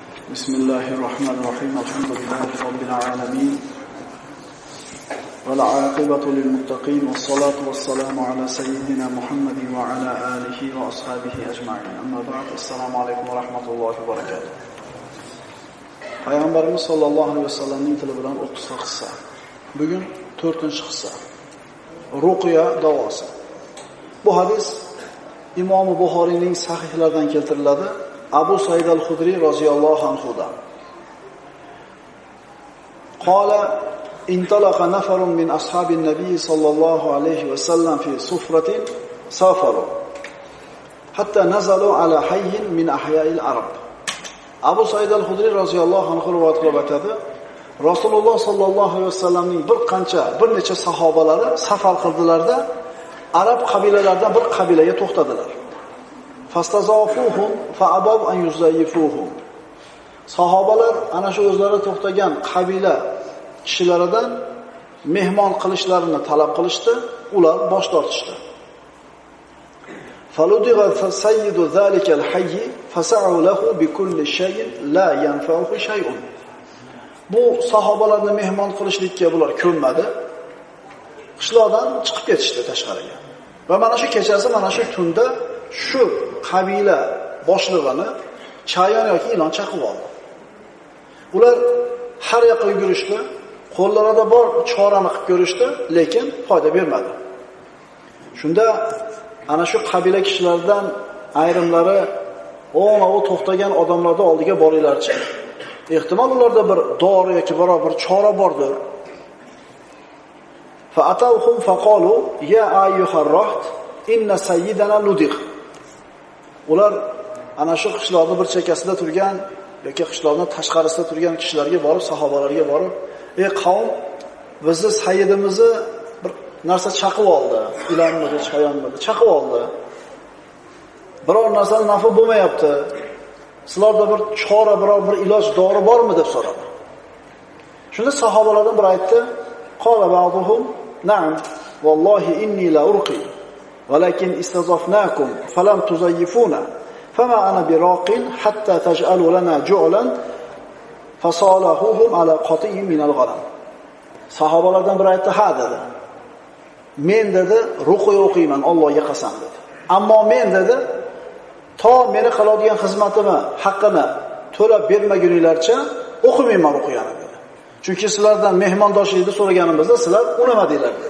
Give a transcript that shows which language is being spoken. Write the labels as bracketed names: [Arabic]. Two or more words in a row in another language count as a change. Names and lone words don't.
[Arabic] بسم الله الرحمن الرحيم. الحمد لله رب العالمين. والعاقبة للمتقين والصلاة والسلام على سيدنا محمد وعلى آله وأصحابه أجمعين. أما بعد. السلام عليكم ورحمة الله وبركاته. [Uzbek] Payg'ambarimiz [Arabic] صلى الله عليه وسلم [Uzbek] tili bilan 30 hissa. Bugun 4-hissa. Ruqya davosi. Bu hadis Imom Buxoriyning sahihlaridan keltiriladi. Abu Said al-Khudri [Arabic] رضي الله عنه. قال انطلق نفر من أصحاب النبي صلى الله عليه وسلم في سفرة سافروا حتى نزلوا على حي من أحياء العرب. [Uzbek] Abu Said al-Khudri [Arabic] رضي الله عنه [Uzbek] rivoyat qilib aytadi. Rasululloh [Arabic] صلى الله عليه وسلم [Uzbek] bir necha sahobalari safar qildilarda, arab qabilalaridan bir qabilaga to'xtadilar. [Arabic] فاستضافوهم فأبوا أن يضيفوهم. [Uzbek] Sahobalar ana shu o'zlari to'xtagan qabila kishilaridan mehmon qilishlarini talab qilishdi, ular bosh tortishdi. [Arabic] فلدغ سيد ذلك الحي فسعوا له بكل شيء لا ينفعه شيء. [Uzbek] Bu sahobalarni mehmon qilishlikka bular ko'nmadi. Qishloqdan chiqib ketishdi tashqariga. Va mana shu kechasi, mana shu tunda shu qabila boshlig'ini chayon yoki ilon chaqib oldi. Ular har yoqqa yugurishdi, qo'llarida bor chorani qilib ko'rishdi, lekin foyda bermadi. Shunda ana shu qabila kishilaridan ayrimlari o to'xtagan odamlarning oldiga boringlarchi. Ehtimol ularda bir dori yoki biror bir chora bordir. [Arabic] فأتوهم فقالوا يا أيها الرهط إن سيدنا لدغ. [Uzbek] Ular ana shu qishloqning bir chekkasida turgan yoki qishloqning tashqarisida turgan kishilarga borib, sahobalarga borib, "Ey qavm, bizni sayyidimizni bir narsa chaqib oldi, ilonmi, chayonmi, chaqib oldi. Biror narsadan nafi bo'lmayapti. Sizlarda bir chora, biror bir iloj, dori bormi?" deb so'radi. Shunda sahobalardan biri aytdi: [Arabic] "قال بعضهم نعم والله إني لأرقي ولكن استضفناكم فلم تضيفونا فما أنا براق حتى تجعلوا لنا جعلا فصالحوهم على قطيع من الغنم." [Uzbek] Sahobalardan biri aytdi: "Ha," dedi. "Men," dedi, "ruqya o'qiyman, Allohga qasam," dedi. "Ammo men," dedi, "to meni qiladigan xizmatimni, haqqini to'lab bermaguninglarcha o'qimayman ruqyani," dedi. "Chunki sizlardan mehmondoshlikni so'raganimizda sizlar unamadinglar," dedi.